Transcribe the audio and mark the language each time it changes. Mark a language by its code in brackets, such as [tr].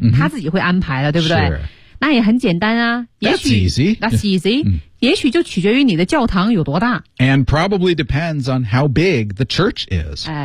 [zh] 嗯、他自己会安排的，对不对？是，那也很简单啊 [en] ，That's easy， that's easy、嗯。 [zh] 也许就取决于你的教堂有多大。 [en] And probably depends on how big the church is.